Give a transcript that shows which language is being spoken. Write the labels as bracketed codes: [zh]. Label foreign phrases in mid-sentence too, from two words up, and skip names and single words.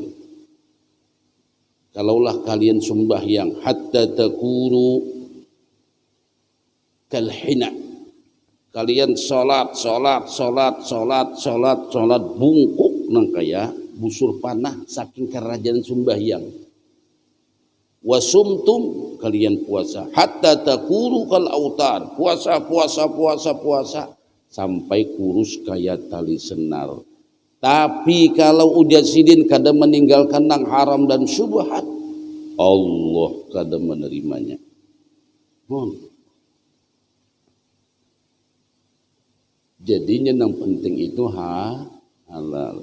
[bjn] Kalaulah kalian sembahyang [ar] حتى تكونوا كالحنايا, [bjn] kalian sholat bungkuk nang kaya busur panah saking kerajaan sembahyang. Wasumtum, kalian puasa [ar] حتى تكونوا كالأوتار, [bjn] puasa sampai kurus kaya tali senar. Tapi kalau udah sidin kada meninggalkan nang haram dan syubhat, Allah kada menerimanya. Jadinya yang penting itu halal.